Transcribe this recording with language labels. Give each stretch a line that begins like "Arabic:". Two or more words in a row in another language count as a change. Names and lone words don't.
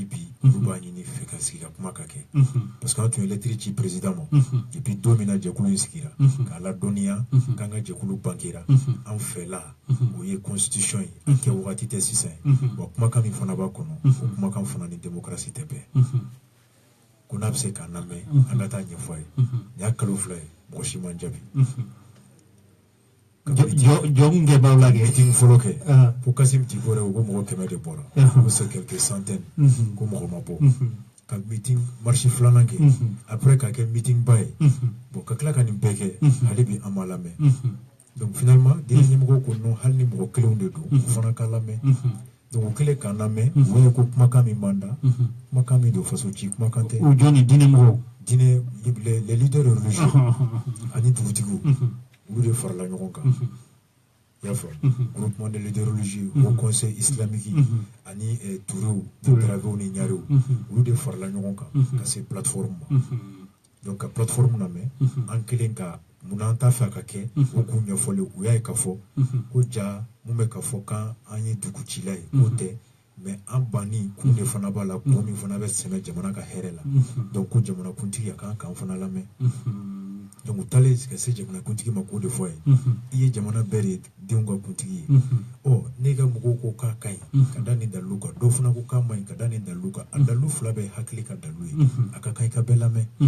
Bambara: bi olu b'a ɲini fɛ ka sigi ka kuma ka kɛ parce que an tun ye lettre ci président ma
French: et puis
Bambara: don min na jɛkulu in sigira k'a ladɔnniya k'an ka jɛkulu bankera an fɛla o ye constitution ye a kɛ wagati tɛ sisan ye wa kumakan min fana b'a kɔnɔ o kumakan fana ni démocratie tɛ bɛn ko n'a bɛ se k'a lamɛn an ka taa ɲɛfɔ a ye nin y'a kalo fila ye mɔgɔ si man jaabi jɔn kɛ b'aw la kɛ meeting fɔlɔ kɛ fo Kasim Diko yɛrɛ ko mɔgɔ 100 de bɔra ko
French: c'est quelques centaines
Bambara: ko mɔgɔ ma bɔ ka
French: meeting marche
Bambara: filanan kɛ après ka kɛ meeting ba ye bon ka tila ka nin bɛɛ kɛ hali bi an ma lamɛn
French: donc finalement
Bambara: diinɛ ɲɛmɔgɔw ko non hali ni mɔgɔ kelenw de don o fana ka lamɛn donc o kɛlen k'an lamɛn o ye ko kumakan min b'an da kumakan min don faso ci kumakan tɛ o jɔn ni diinɛ mɔgɔw diinɛ
French: les leaders religieux
Bambara: ani dugutigiw olu de farala ɲɔgɔn kan i y'a faamu
French: groupement de leaders religieux au conseil islamique
Bambara: ani turew dravew ni ɲarew olu de farala ɲɔgɔn kan ka se plateforme ma donc ka plateforme lamɛn an kelen ka munna an t'a fɛ a ka kɛ o k'u ɲɛfɔli u y'a ye k'a fɔ ko ja mun bɛ k'a fɔ k'an ye dugucila ye k'o tɛ mais an banni kun de fana b'a la kun min fana bɛ sɛmɛ jamana ka hɛrɛ la donc ko jamanakuntigi a kan k'an fana lamɛn donc u taalen ka se jamanakuntigi ma k'o de fɔ ye i ye jamana bɛɛ de denw ka kuntigi ye ɔ ne ka mɔgɔw ko k'a ka ɲi ka da nin dalilu kan dɔw fana ko k'a ma ɲi ka da nin dalilu kan a dalilu fila bɛɛ hakili ka dalilu ye a ka kan i ka bɛɛ lamɛn